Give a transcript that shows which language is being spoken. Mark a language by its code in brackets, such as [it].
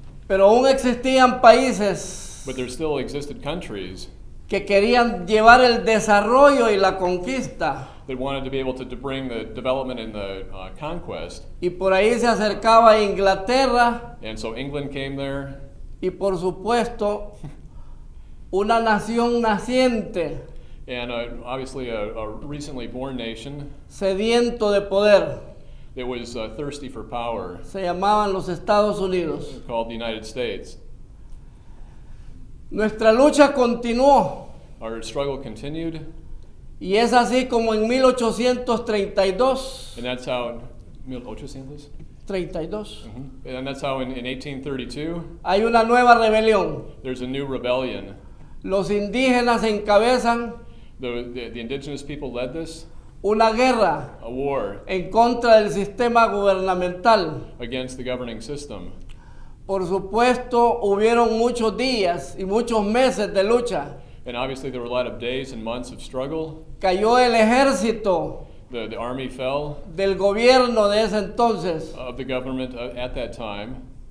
[es] Pero aún existían países [en] But there still existed countries [es] que querían llevar el desarrollo y la conquista, [en] that wanted to be able to bring the development and the conquest. [es] y por ahí se acercaba a Inglaterra [en] And so England came there, [es] y por supuesto una nación naciente, [en] and obviously a recently born nation [es] sediento de poder, [en] that was thirsty for power, [es] se llamaban los Estados Unidos. [en] called the United States. [es] Nuestra lucha continuó [en] Our struggle continued, [es] y es así como en 1832, [en] and that's how 1800? 32, And that's how in 1832 [es] hay una nueva rebelión. [en] there's a new rebellion. [es] Los indígenas encabezan [en] The indigenous people led this, [es] una guerra [en] a war [es] en contra del sistema gubernamental. [en] against the governing system. [es] Por supuesto, hubieron muchos días y muchos meses de lucha. [en] And obviously there were a lot of days and months of struggle. [es] Cayó el ejército [en] The army fell [es] del gobierno de ese entonces, [en] of the government at that time,